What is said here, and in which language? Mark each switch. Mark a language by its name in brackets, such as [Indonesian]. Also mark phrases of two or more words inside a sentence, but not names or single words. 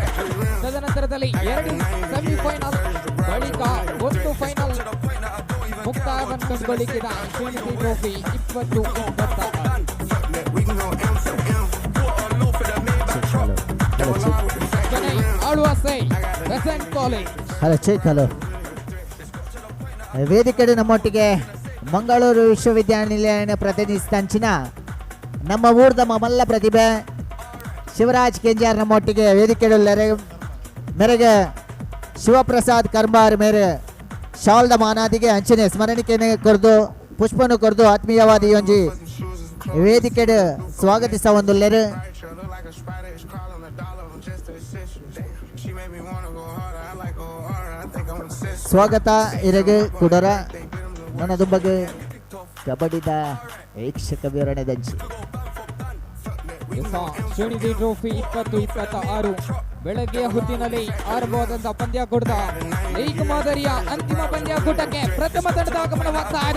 [Kannada] ತದನಂತರದಲ್ಲಿ 2 ಸೆಮಿಫೈನಲ್ ಬಳಿಕ 1 ಫೈನಲ್ ಮುಕ್ತಾಯವನ್ನು ಕಂಡುಕೊಳ್ಳಿಕ್ಕಿದೆ. ಶ್ರೀನಿಧಿ ಟ್ರೋಫಿ 2026 ಆಳ್ವಾಸ್ ಬೆಸೆಂಟ್ ಕಾಲೇಜ್. [English] hello check, ಹಲೋ. [Tulu] ವೇದಿಕೆ ನಮ್ಮೊಟ್ಟಿಗೆ ಮಂಗಳೂರು ವಿಶ್ವವಿದ್ಯಾನಿಲಯ ಪ್ರತಿನಿಧಿಸಿದ ಅಂಚಿನ ನಮ್ಮ ಊರ್ದ ಮಮಲ್ಲ ಪ್ರತಿಭೆ ಶಿವರಾಜ್ ಕೆಂಜಾರ್ ನಮ್ಮೊಟ್ಟಿಗೆ ವೇದಿಕೆ ಮೇರೆಗೆ ಶಿವಪ್ರಸಾದ್ ಕರ್ಮಾರ್ ಮೇರೆ ಶಾಲ್ದ ಮಾನಾದಿಗೆ ಅಂಚನೆ ಸ್ಮರಣಿಕೆನೆ ಕೊರ್ದು ಪುಷ್ಪನು ಕೊರ್ದು ಆತ್ಮೀಯವಾದಿ ಒಂಜಿ ವೇದಿಕೆ ಸ್ವಾಗತಿಸ ಒಂದುಲ್ಲೆರು. ಸ್ವಾಗತ ಇರಗೆ ಕುಡರ ನನ್ನದು ಬಗ್ಗೆ ಕಬಡ್ಡಿದ ವೀಕ್ಷಕ ವಿವರಣೆ ದಂಚಿ. [Kannada] ಶ್ರೀನಿಧಿ ಟ್ರೋಫಿ 2026 ಬೆಳಗ್ಗೆಯ ಹೊತ್ತಿನಲ್ಲಿ ಆರಂಭವಾದಂತಹ ಪಂದ್ಯಾಕೂಟದ ಲೀಗ್ ಮಾದರಿಯ ಅಂತಿಮ ಪಂದ್ಯಾಕೂಟಕ್ಕೆ ಪ್ರಥಮ ತಂಡದ ಆಗಮನವಾಗ್ತಾ ಇದೆ.